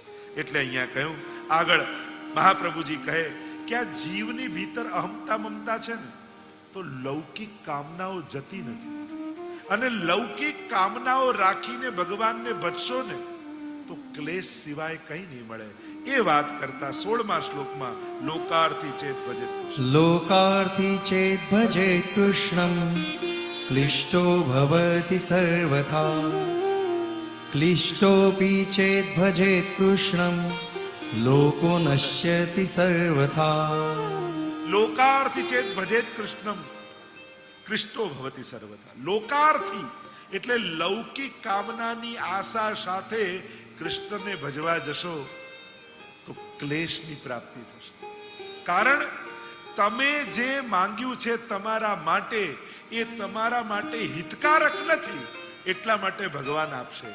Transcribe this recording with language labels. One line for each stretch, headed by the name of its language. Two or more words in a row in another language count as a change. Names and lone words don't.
Gujarati: એટલે અહીંયા કહ્યું આગળ મહાપ્રભુજી કહે કે આ જીવની ભીતર અહમતા મમતા છે ને તો લૌકિક કામનાઓ જતી નથી, અને લૌકિક કામનાઓ રાખીને ભગવાનને ભજશો ને તો ક્લેશ સિવાય કઈ નહીં મળે. એ વાત કરતા 16મા શ્લોકમાં
Sanskrit: लोकार्थी चेत् भजेत् कृष्ण. लोकार्थी चेत् भजेत् कृष्णं क्लिष्टो भवति सर्वथा क्लिष्टोऽपि चेत् भजेत् कृष्णं लोको नश्यति सर्वथा. लोकार्थी चेत् भजेत् कृष्णम् कृष्टो भवति सर्वथा.
Gujarati: લોકાર્થી એટલે લૌકિક કામનાની આશા સાથે કૃષ્ણને ભજવા જશો તો ક્લેશની પ્રાપ્તિ થશે. કારણ તમે જે માંગ્યું છે તમારા માટે એ તમારા માટે હિતકારક નથી, એટલા માટે ભગવાન આપશે.